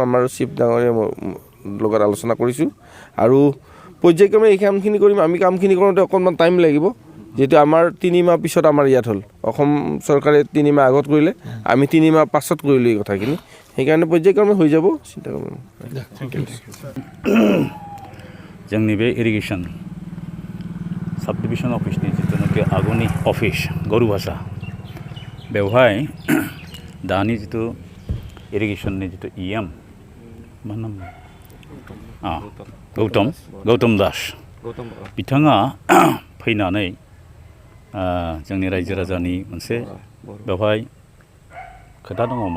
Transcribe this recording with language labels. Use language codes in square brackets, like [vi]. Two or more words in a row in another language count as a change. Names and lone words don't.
[as] আমাৰ চিফ ডাঙৰীয়াৰ লগত আলোচনা কৰিছোঁ আৰু পৰ্যায়ক্ৰমে এই কামখিনি কৰিম। আমি কামখিনি কৰোঁতে অকণমান টাইম লাগিব, যিহেতু আমাৰ 3 মাহ পিছত আমাৰ ইয়াত হ'ল। অসম চৰকাৰে 3 মাহ আগত কৰিলে, আমি 3 মাহ পাছত কৰিলোঁ এই কথাখিনি। সেইকাৰণে পৰ্যায়ক্ৰমে হৈ যাব, চিন্তা কৰিব নালাগে। [brx] जोंनि बे इरिगेसन साब डिभिसन अफिसनि जिथुनाखि आगुनि अफिस गरुबासा, बेवहाय दानि जिथु इरिगेसननि जिथु EM मा नाम? गौतम दास बिथाङा फैनानै जोंनि रायजो राजानि मोनसे बेवहाय खोथा दङमोन।